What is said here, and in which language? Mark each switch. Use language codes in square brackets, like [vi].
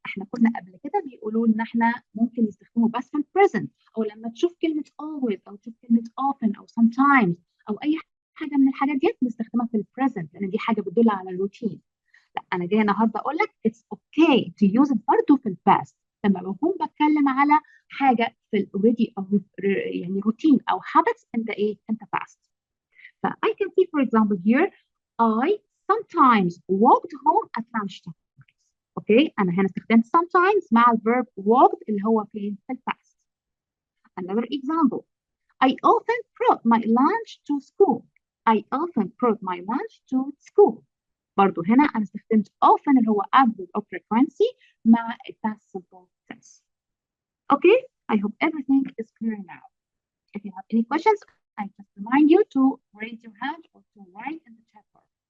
[ar] احنا كنا قبل كده بيقولوا ان احنا ممكن نستخدمه بس في البريزنت، او لما تشوف كلمه always او تشوف كلمه often او sometimes او اي حاجه من الحاجات دي نستخدمها في البريزنت لان دي حاجه بتدل على الروتين. لا، انا جايه النهارده اقول لك [en] it's okay to use it [ar] برضه في الباست لما بكون بتكلم على حاجه في الاوريدي او يعني روتين او [en] habits in the past. ف I can see for example here I sometimes walked home at lunchtime. [ar] Okay, أنا هنا استخدمت sometimes مع الverb walked اللي هو في الpast. [en] Another example. I often brought my lunch to school. I often brought my lunch to school. [ar] برضو هنا أنا استخدمت often اللي هو [en] adverb of frequency [ar] مع [en] past simple tense. Okay, I hope everything is clear now. If you have any questions, I just remind you to raise your hand or to write in the chat bar.